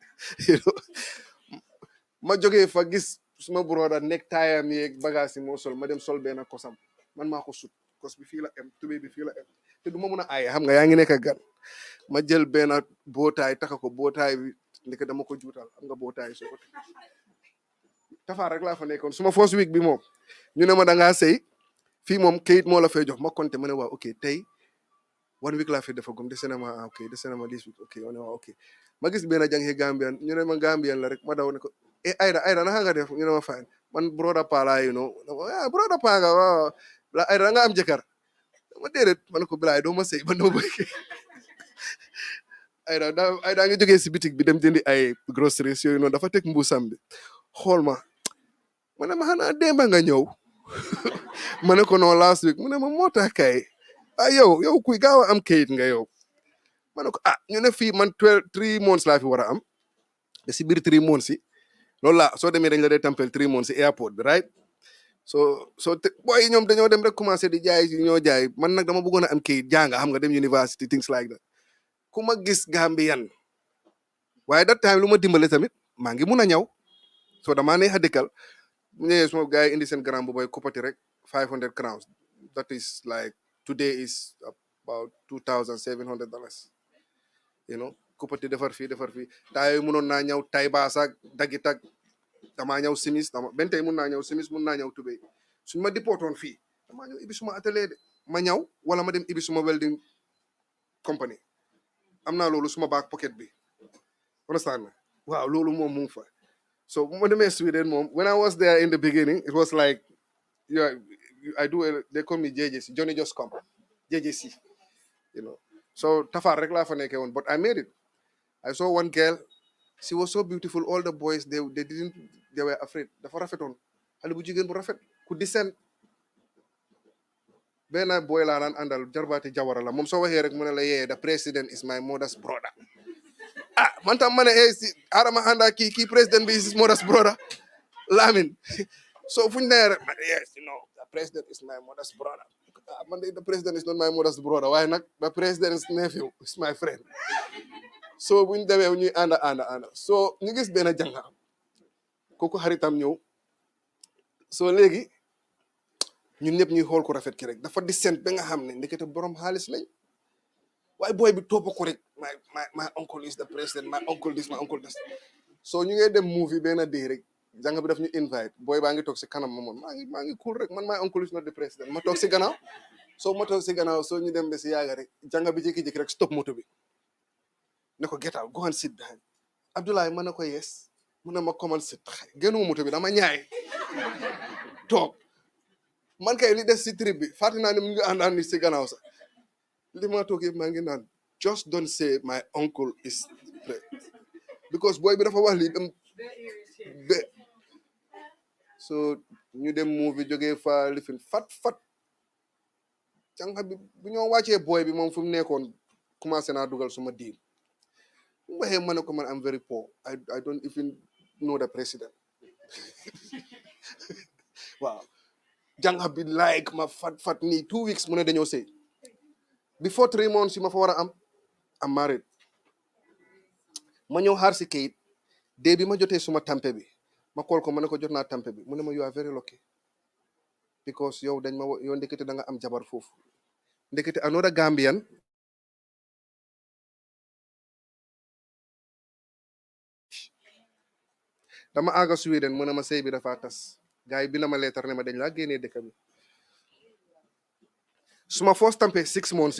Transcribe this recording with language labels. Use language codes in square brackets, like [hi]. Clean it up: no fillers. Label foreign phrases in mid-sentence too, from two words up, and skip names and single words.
[wo] ma jógee fa gis suma broda nekk taayam yeeg bagage yi moo sol ma dem sol benn kosam man maa ko sut kos bi fii la em tubéy bi fii la em te du ma mun a aaye xam nga yaa ngi nekk gan ma jël benn bootaay taka ko bootaay bi ndeke dama ko juutal xam nga bootaay soo ko tafaar rek laa fa nekkoon suma [en] first week [wo] bi moom ñu ne ma da ngaa sëy fii moom kayit moo la fay jox ma compté ma ne waaw ok tey 1 week laa fi defa gum dese na ma [en] this week ok [wo] ma ne waaw ok ma gis benn jàngi Gambian ñu ne ma Gambian la rek ma daw ne ko Ayda naka nga def ñu ne ma [en] fine man [wo] broda pa laa broda pa nga waaw la Ayda nga am jëkkër ma déedéet ma ne ko bilaay doo ma sëy man dama bëgg Ayda nga jógee si bitik bi dem jëndi ay groceries yooyu noonu dafa teg mbuusam bi xool ma ne ma xanaa démba nga ñëw ma ne ko non [en] last week [wo] mu ne ma moo tax kay yow kuy gaaw a am kayit nga yow ma ne ko ñu ne fii man 3 months laa fi war a am te si biir 3 months yi loolu la soo demee dañ la dee tampel 3 months si airport bi [en] right so [wo] booy ñoom dañoo dem rek commencé di jaay ñoo jaay man nag dama bëggoon a am kayit jànga xam nga dem [en] university things like that [wo] ku ma gis Gambian waaye [en] that time [wo] lu ma dimbale tamit maa ngi mun a ñaw so damaa neex a dëkkal bu ñëwee suma gars yi indi seen grand bu boy koppati rek [en] 500 crowns that is like today is about $2,700 [wo] koppati defar fii taa yooyu mënoon naa ñëw tay baas ak dagit ak damaa ñëw simis benn tey mun naa ñëw simis mun naa ñëw tubéy suñ ma dipootoon fii damaa ñëw ibi suma atelier de ma ñëw wala ma dem ibi suma [en] welding company [wo] am naa loolu suma [en] back pocket [wo] bi understand na waaw loolu moom mu ngi fa so bu ma demee Sweden moom [en] when I was there in the beginning it was like they call me JJC Johnny Just Come JJC so [wo] tafaar rek laa fa nekkee woon [en] but I made it I saw one girl she was so beautiful all the boys they were afraid [wo] dafa rafetoon xale bu jigéen bu rafet ku decent benn boy laa daan àndal jarbaati jawara la moom soo waxee rek mu ne la [en] the president is my mother's brother [wo] man tam ma ne arama ànda kii president bi [en] is mother's brother [wo] Lamin so fuñ nee rek [en] yes the president is my mother's brother [wo] man de [en] the president is not my mother's brother [wo] waaye nag [en] the president's nephew is my friend [wo] so buñ demee ñuy ànda so ñu gis benn jànga kooku xaritam ñëw so léegi ñun ñëpp ñuy xool ko rafet ki rek dafa di sent ba nga xam ne ndekete borom xaalis lañ waaye booy bi topp ko rek [en] my uncle is the president my uncle this my uncle this so [wo] ñu ngay dem movie benn day rek jàng bi daf ñu invite booy baa ngi toog si kanam moom maa ngi cool rek man [en] my uncle is not the president [wo] ma toog si gannaaw so ñu dem ba si yaaga rek jàng bi jékki-jékki rek stop moto bi ne ko [en] get out go and sit behind Abdoulaye [wo] ma ne ko yes mu ne ma comment sit génnuma moto bi dama ñaay toog man kay li des si trip bi fàtte naa ne mu ngi àndaan ni si gannaaw sax li ma toog yëpp maa ngi naan [en] just don't say my uncle is because [wo] boy bi dafa wax lii dem be so ñu dem movie jógee fa lifin fat jànq bi bu ñoo wàccee boy bi moom fu mu nekkoon commencé naa dugal suma diil mu waxee ma ne ko man [en] I'm very poor I don't even know the president [wo] waaw jànq bi like ma fat nii 2 weeks mu ne dañoo sëy before 3 months yi ma fa war a am [en] I'm married [wo] ma ñëw xaar si kayit dee bi ma jotee suma tampe bi ma kool ko ma ne ko jot naa tampe bi mu ne ma [en] you are very lucky because [wo] yow dañ ma yow ndekete da nga am jabar foofu ndekete [en] another Gambian [wo] dama àgga Sweden mu ne ma sëy bi dafa tas gars yi bi na ma leetar ne ma dañ laa génnee dëkk bi suma first tampe 6 months